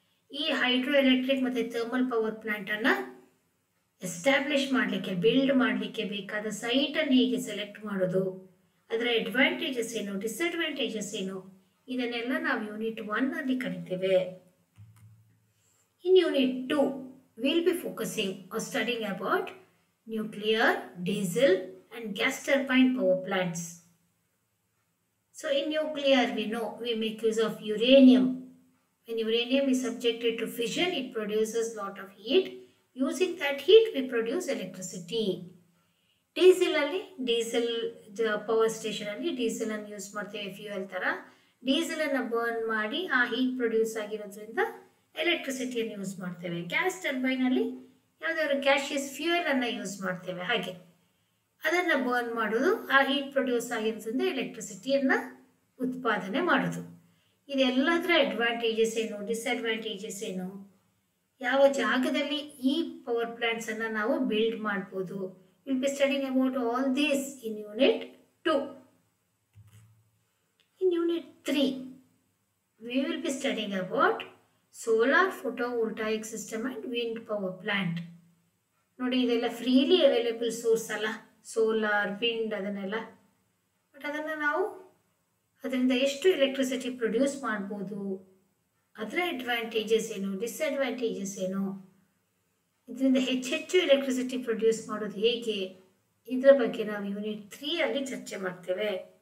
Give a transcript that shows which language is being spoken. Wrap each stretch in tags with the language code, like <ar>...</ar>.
<kn>ಈ hydro electric ಮತ್ತು thermal power ಪ್ಲಾಂಟನ್ನು establish ಮಾಡಲಿಕ್ಕೆ, ಬಿಲ್ಡ್ ಮಾಡಲಿಕ್ಕೆ ಬೇಕಾದ ಸೈಟನ್ನು ಹೇಗೆ ಸೆಲೆಕ್ಟ್ ಮಾಡೋದು, ಅದರ ಅಡ್ವಾಂಟೇಜಸ್ ಏನು, ಡಿಸ್ಅಡ್ವಾಂಟೇಜಸ್ ಏನು, ಇದನ್ನೆಲ್ಲ ನಾವು ಯೂನಿಟ್ 1 ಅಲ್ಲಿ ಕಲಿತೇವೆ.</kn> <en>In Unit 2, we will be focusing or studying about nuclear, diesel and gas turbine power plants. So in nuclear, we know we make use of uranium. When uranium is subjected to fission, it produces lot of heat. Using that heat, we produce electricity.</en> <kn>Diesel alli, diesel power station alli diesel ಅನ್ನು use ಮಾಡ್ತೇವೆ, fuel ಥರ. ಡೀಸೆಲನ್ನು burn ಮಾಡಿ ಆ heat produce ಆಗಿರೋದ್ರಿಂದ ಎಲೆಕ್ಟ್ರಿಸಿಟಿಯನ್ನು use ಮಾಡ್ತೇವೆ. Gas ಟರ್ಬೈನಲ್ಲಿ ಯಾವುದಾದ್ರು gaseous ಫ್ಯೂಯಲನ್ನು use ಮಾಡ್ತೇವೆ. ಹಾಗೆ ಅದನ್ನು ಬರ್ನ್ ಮಾಡೋದು, ಆ ಹೀಟ್ ಪ್ರೊಡ್ಯೂಸ್ ಆಗಿರೋದ್ರಿಂದ ಎಲೆಕ್ಟ್ರಿಸಿಟಿಯನ್ನು ಉತ್ಪಾದನೆ ಮಾಡೋದು. ಇದೆಲ್ಲದರ ಅಡ್ವಾಂಟೇಜಸ್ ಏನು, ಡಿಸ್ಅಡ್ವಾಂಟೇಜಸ್ ಏನು, ಯಾವ ಜಾಗದಲ್ಲಿ ಈ ಪವರ್ ಪ್ಲಾಂಟ್ಸನ್ನು ನಾವು ಬಿಲ್ಡ್ ಮಾಡ್ಬೋದು.</kn> <en>Will be studying about all this in unit 2. In Unit 3, we will be studying about solar photovoltaic system and wind power plant.</en> <kn>ನೋಡಿ, ಇದೆಲ್ಲ ಫ್ರೀಲಿ ಅವೈಲೇಬಲ್ ಸೋರ್ಸ್ ಅಲ್ಲ, ಸೋಲಾರ್, ವಿಂಡ್ ಅದನ್ನೆಲ್ಲ. ಬಟ್ ಅದನ್ನು ನಾವು ಅದರಿಂದ ಎಷ್ಟು ಎಲೆಕ್ಟ್ರಿಸಿಟಿ ಪ್ರೊಡ್ಯೂಸ್ ಮಾಡ್ಬೋದು, ಅದರ ಅಡ್ವಾಂಟೇಜಸ್ ಏನು, ಡಿಸ್ಅಡ್ವಾಂಟೇಜಸ್ ಏನು, ಇದರಿಂದ ಹೆಚ್ಚೆಚ್ಚು ಎಲೆಕ್ಟ್ರಿಸಿಟಿ ಪ್ರೊಡ್ಯೂಸ್ ಮಾಡೋದು ಹೇಗೆ, ಇದರ ಬಗ್ಗೆ ನಾವು ಯೂನಿಟ್ 3 ಅಲ್ಲಿ ಚರ್ಚೆ ಮಾಡ್ತೇವೆ.</kn>